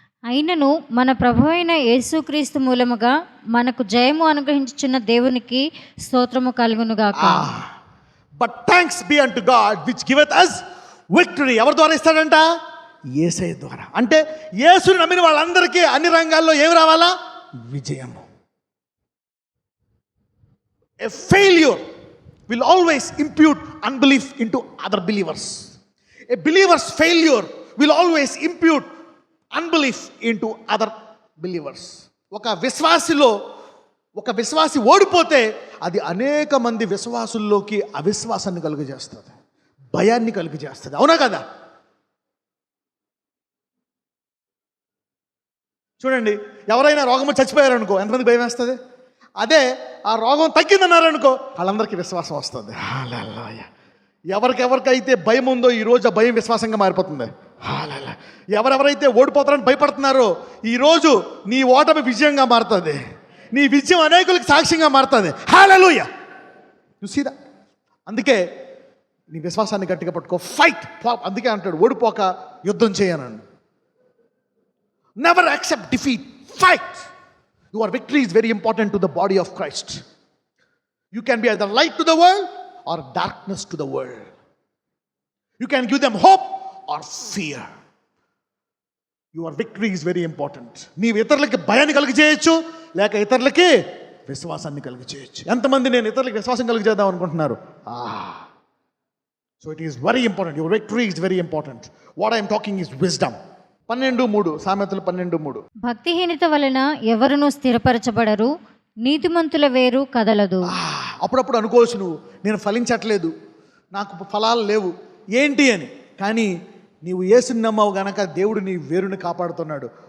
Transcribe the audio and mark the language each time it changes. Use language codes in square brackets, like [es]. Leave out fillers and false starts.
[te] అయినను మన ప్రభువైన యేసుక్రీస్తు మూలముగా మనకు జయము అనుగ్రహించుచున్న దేవునికి స్తోత్రము కలుగునుగాక. [en] But thanks be unto God which giveth us victory. [te] ఎవరి ద్వారా ఇస్తాడంట? యేసయ్య ద్వారా. అంటే యేసుని నమ్మిన వాళ్ళందరికీ అన్ని రంగాల్లో ఏమి రావాలా? విజయము. [en] A failure will always impute unbelief into other believers. A believer's failure will always impute unbelief into other believers. [te] ఒక విశ్వాసి ఓడిపోతే అది అనేక మంది విశ్వాసుల్లోకి అవిశ్వాసాన్ని కలుగజేస్తుంది, భయాన్ని కలుగజేస్తుంది. అవునా కదా? చూడండి, ఎవరైనా రోగము చచ్చిపోయారనుకో ఎంతమంది భయం వేస్తుంది? అదే ఆ రోగం తగ్గిందన్నారనుకో వాళ్ళందరికీ విశ్వాసం వస్తుంది. హల్లెలూయా. ఎవరికెవరికైతే భయం ఉందో ఈరోజు ఆ భయం విశ్వాసంగా మారిపోతుంది. హల్లెలూయా. ఎవరెవరైతే ఓడిపోతారని భయపడుతున్నారో ఈరోజు నీ ఓటమి విజయంగా మారుతుంది, నీ విజయం అనేకులకు సాక్ష్యంగా మారుతుంది. హల్లెలూయా. [en] You see that. [te] అందుకే నీ విశ్వాసాన్ని గట్టిగా పట్టుకో, ఫైట్. అందుకే అంటాడు ఓడిపోక యుద్ధం చేయనండి. [en] Never accept defeat. Fight. Your victory is very important to the body of Christ. You can be either light to the world or darkness to the world. You can give them hope or fear. Your victory is very important. [te] నీవు ఇతరులకి భయాన్ని కలిగజేయచ్చు, లేక ఇతరులకి విశ్వాసాన్ని కలిగజేయచ్చు. ఎంతమంది నేను ఇతరులకి విశ్వాసం కలిగజేద్దాం అనుకుంటున్నారు? [en] So it is very important. Your victory is very important. What I am talking is wisdom. [te] 12:3 సామెతలు 12:3. భక్తిహీనత వలన ఎవరునూ స్థిరపరచబడరు, నీతిమంతుల వేరు కదలదు. అప్పుడప్పుడు అనుకోవచ్చు నువ్వు, నేను ఫలించట్లేదు, నాకు ఫలాలు లేవు ఏంటి అని. కానీ నీవు యేసుని నమ్మావు గనక దేవుడు నీ వేరుని కాపాడుతున్నాడు.